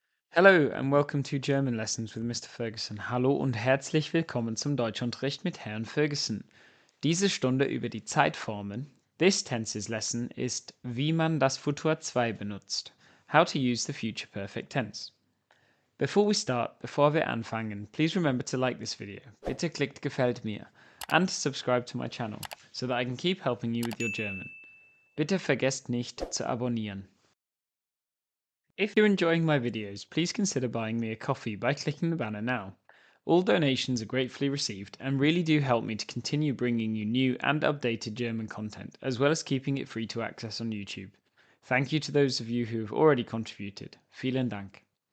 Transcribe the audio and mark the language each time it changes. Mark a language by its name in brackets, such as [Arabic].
[English] Hallo and welcome to German Lessons with Mr. Ferguson. [German] Hallo und herzlich willkommen zum Deutschunterricht mit Herrn Ferguson. Diese Stunde über die Zeitformen. [English] This tenses lesson [German] ist, wie man das Futur II benutzt. [English] How to use the future perfect tense. [German] Bevor wir anfangen, [English] please remember to like this video. [German] Bitte klickt gefällt mir [English] and subscribe to my channel so that I can keep helping you with your German. [German] Bitte vergesst nicht zu abonnieren. [English] If you're enjoying my videos, please consider buying me a coffee by clicking the banner now. All donations are gratefully received and really do help me to continue bringing you new and updated German content, as well as keeping it free to access on YouTube. Thank you to those of you who have already contributed. [German] Vielen Dank.